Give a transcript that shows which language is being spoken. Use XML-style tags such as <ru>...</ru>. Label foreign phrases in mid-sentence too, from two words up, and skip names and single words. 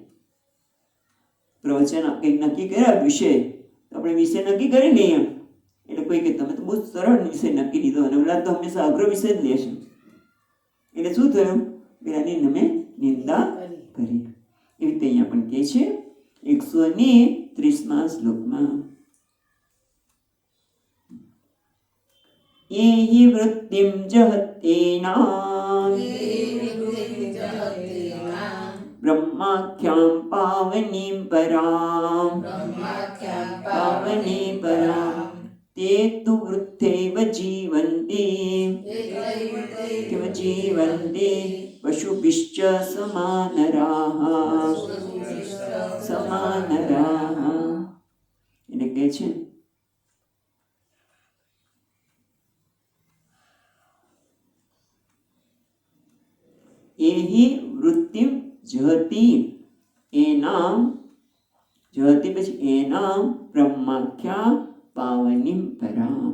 <gu>પ્રવચન કંઈક નક્કી કર્યા વિષય, તો આપણે વિષય નક્કી કરી લઈએ એટલે કોઈ કે તમે તો બહુ સરળ વિષય નક્કી લીધો અને ઓલા તો હંમેશા અઘરો વિષય જ લે છે. એટલે શું થયું? પેલાની તમે નિંદા કરી. એવી રીતે અહીંયા પણ કહે છે 130મા શ્લોકમાં,</gu> <sa>ये हि वृत्तिं जहत्येनां ब्रह्माख्यां पावनीं परां ते तु वृत्तैव जीवन्ति पशुभिश्च समानराः.</sa> <gu>એટલે કહે છે</gu> <sa>એહી વૃત્તિમ જહતી, એનામ જહતી</sa> <gu>પછી</gu> <sa>એનામ બ્રહ્માખ્યા પાવનીમ પરામ.</sa>